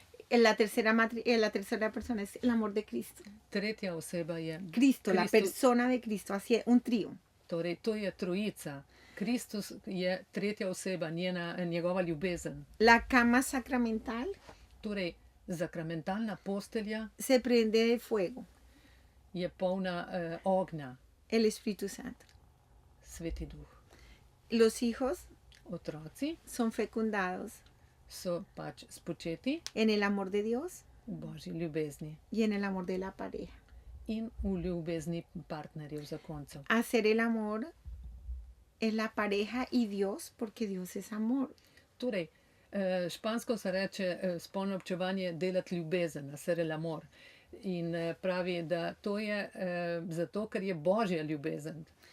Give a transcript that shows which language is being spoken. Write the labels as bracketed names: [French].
[Spanish] La tercera persona es el amor de Cristo. [Slovenian] Tretja oseba je [Spanish] Cristo, la [Slovenian] Kristus. [Spanish] persona de Cristo, así es, un trío. [Slovenian] Torej, to je trojica. Kristus je tretja oseba, njegova ljubezen. [Spanish] La cama sacramental [Slovenian] Torej, zakramentalna postelja [Spanish] se prende de fuego, [Slovenian] je polna ognja, [Spanish] el Espíritu Santo. [Slovenian] Sveti Duh. [Spanish] Los hijos [Slovenian] Otroci [Spanish] son fecundados [Slovenian] so pač spočeti [Spanish] en el amor de Dios [Slovenian] v božji ljubezni [Spanish] y en el amor de la pareja. [Slovenian] in v ljubezni partnerjev zakoncev. [Spanish] Hacer el amor es la pareja y Dios, porque Dios es amor. [Slovenian] Torej, špansko se reče spolno občevanje delati ljubezen, [Spanish] hacer el amor. [Slovenian] In pravi, da to je zato, ker je božja ljubezen.